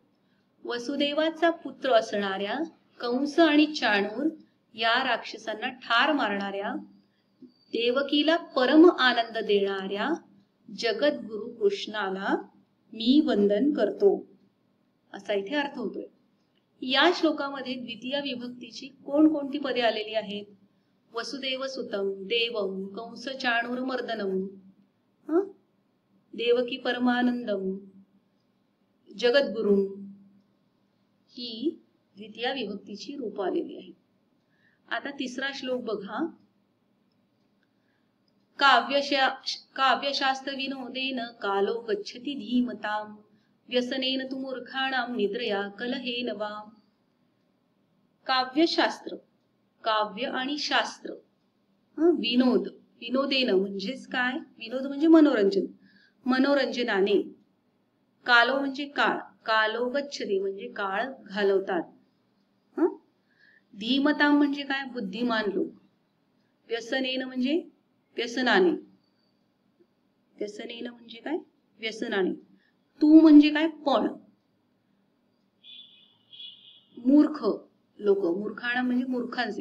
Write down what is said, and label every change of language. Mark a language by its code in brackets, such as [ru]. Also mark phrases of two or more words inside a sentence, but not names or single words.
[mr] वसुदेवाचा पुत्र असणाऱ्या कंस आणि चाणूर या राक्षसांना ठार मारणाऱ्या, देवकीला परम आनंद देणाऱ्या जगद्गुरु कृष्णाला मी वंदन करतो, असा इथे अर्थ होतोय. या श्लोकामध्ये द्वितीय विभक्तीची कोणकोणती पदे आलेली आहेत? [sa] वसुदेव सुतम, देवम, कंस चाणूर मर्दनम, देवकी परमानंदम, जगद्गुरु [mr] ही द्वितीय विभक्तीची रूप आलेली आहे. आता तिसरा श्लोक बघा. [sa] काव्यशास्त्र विनोदेन कालो गच्छति धीमताम, व्यसनेन तु मूर्खाणां निद्रया कलहेन वा. [mr] काव्यशास्त्र, काव्य आणि शास्त्र. विनोद, विनोदेन म्हणजेच काय? विनोद म्हणजे मनोरंजन, मनोरंजनाने. कालो म्हणजे काळ, [sa] कालो गच्छति [mr] म्हणजे काळ घालवतात. धीमताम म्हणजे काय? बुद्धिमान लोक. व्यसनेन म्हणजे व्यसनाने. व्यसनेन म्हणजे काय? व्यसनाने. तू म्हणजे काय? पण. मूर्ख लोक, मूर्खाणा म्हणजे मूर्खांचे.